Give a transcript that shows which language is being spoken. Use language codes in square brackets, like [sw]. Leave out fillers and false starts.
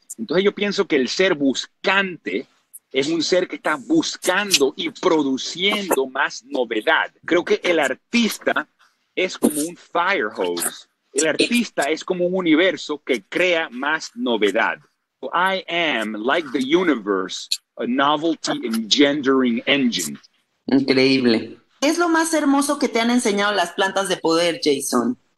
[es] Entonces yo pienso que el ser buscante es un ser que está buscando y produciendo más novedad. Creo que el artista es como un [en] fire hose. [es] El artista es como un universo que crea más novedad. [en] I am, like the universe, a novelty engendering engine. [es] increíble. ¿Qué es lo más hermoso que te han enseñado las plantas de poder, Jason?